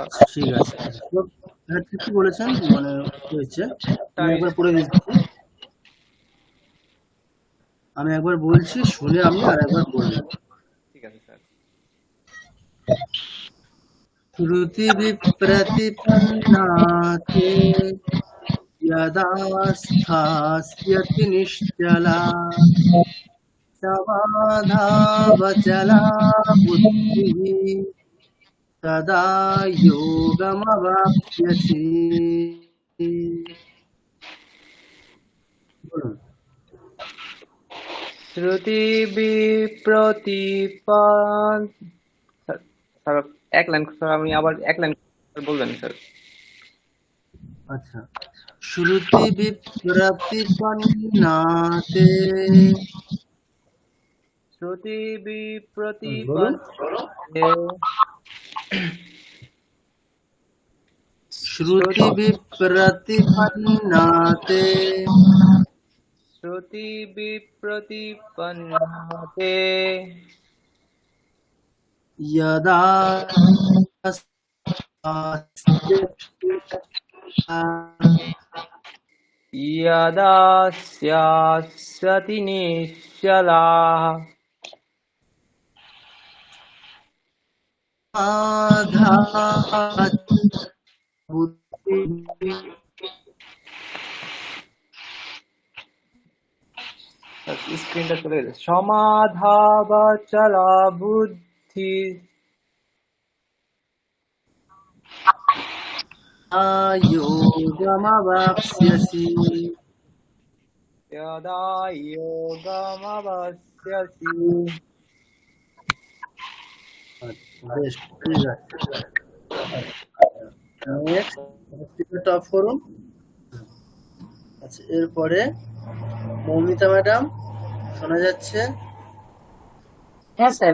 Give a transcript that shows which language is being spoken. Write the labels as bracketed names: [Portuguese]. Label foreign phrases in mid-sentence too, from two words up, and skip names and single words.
[Bangla] ঠিক আছে, হ্যাঁ ঠিকই বলেছেন, মানে হয়েছে। আমি একবার পড়ে দিচ্ছি, আমি একবার বলছি শুনে আপনি আর একবার বলবেন। ঠিক আছে স্যার। [Sanskrit] শ্রুতি বিপ্রতিপন্নাতে यदा स्थास्यति निश्चला समाधावचला बुद्धिः तदा योगमवाप्स्यसि। [Bangla] বলুন। [Sanskrit] শ্রুতি বিপ্রতিপন [Bangla] স্যার এক লাইন স্যার, আমি আবার এক লাইন বলবেন স্যার। [Sanskrit] আচ্ছা শ্রুতি বিপ্রতিপন্নাতে, শ্রুতি [Bangla] বলুন। [Sanskrit] বিপ্রতিপন্নাতে श्रुति विप्रतिपन्नाते श्रुति विप्रतिपन्नाते यदा यदा स्यास्यति निश्चलाः [Bangla] স্ক্রিনটা চলে গেছে [Sanskrit] সমাধাবাচলা বুদ্ধি योगमवाप्स्यसि यदा योगमवाप्स्यसि [Bangla] বেশ ঠিক আছে নেক্সট টপ করুন। আচ্ছা এরপরে মৌমিতা ম্যাডাম শোনা যাচ্ছে? হ্যাঁ স্যার।